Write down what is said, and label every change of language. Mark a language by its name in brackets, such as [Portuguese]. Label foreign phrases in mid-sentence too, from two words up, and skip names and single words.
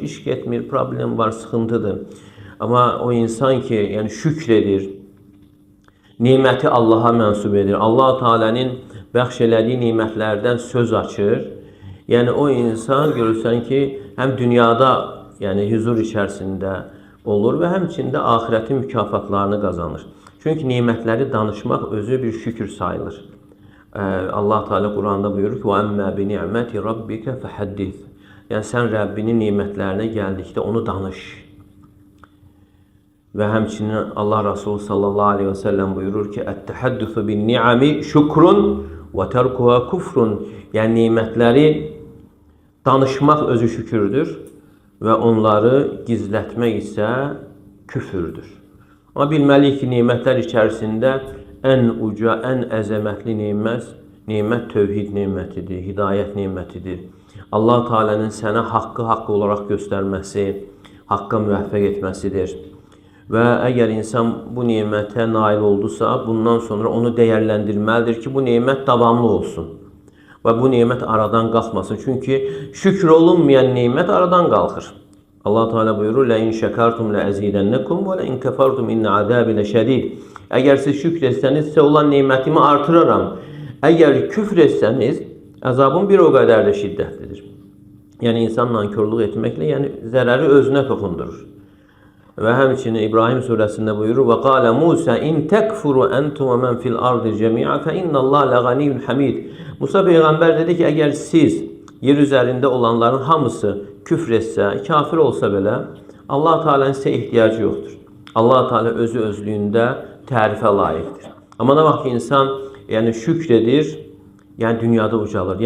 [Azerbaijani] İş getmir, problem var, sıxıntıdır. Amma o insan ki, yəni şükr edir, neməti Allaha mənsub edir, Allah Teala'nın bəxş elədiyi nemətlərdən söz açır. Yəni o insan görürsən ki, həm dünyada yəni huzur içərisində olur və həmçində axirətin mükafatlarını qazanır. Çünki nemətləri danışmaq özü bir şükür sayılır. Allah Teala Quranda buyurur ki, [Arabic] وَأَمَّا بِنِعْمَةِ رَبِّكَ فَحَدِّثْ. [Azerbaijani] Yəni sən Rəbbinin nemətlərinə gəldikdə onu danış. Və həmçinin Allah Resulü [Arabic] صلى الله عليه وسلم [Azerbaijani] buyurur ki, [Arabic] اَتَّحَدُّثُ بِالنِّعَمِ şukrun وَتَرْكُهَا كُفْرٌ. [Azerbaijani] Yəni nemətləri danışmaq özü şükürdür və onları gizlətmək isə küfürdür. Amma bilməliyik ki, nemətlər içərisində ən uca, ən əzəmətli nemət tövhid nemətidir, hidayət nemətidir. Allah Teala'nın sənə haqqı olaraq göstərməsi, haqqa müvəffəq etməsidir. Və əgər insan bu nemətə nail oldusa, bundan sonra onu dəyərləndirməlidir ki, bu nemət davamlı olsun. Və bu nemət aradan qalxmasın. Çünki şükür olunmayan nemət aradan qalxır. Allah Teala buyurur, [Arabic] لَاِنْ شَكَرْتُمْ لَأَزِيدَنَّكُمْ وَلَاِنْ كَفَرْتُمْ اِنَّ عَذَابِ لَشَدِيدٍ. [Azerbaijani] Əgər siz şükür etsəniz, sizə olan nemətimi artıraram. Əgər küfr etsəniz, əzabım bir o qədər də şiddətlidir. Yəni insan nankörlük etməklə yəni zərəri özünə toxundurur. Və həmçinin İbrahim surəsində buyurur, [Arabic] وَقَالَ مُوسَى اِنْ تَكْفُرُ أَنْتُمْ وَمَنْ فِي الْأَرْضِ جَمِيعًا فَإِنَّ اللّٰهَ لَغَنِيٌّ حَمِيدٌ. [Azerbaijani] Musa Peyğəmbər dedi ki, əgər siz yer üzərində olanların hamısı küfr etsə, kafir olsa belə, Allah Teala'nın sizə ehtiyacı yoxdur. Allah Teala özü özlüyündə tərifə layiqdir. Amma nə vaxt ki, insan yəni şükr edir, yəni dünyada ucalır.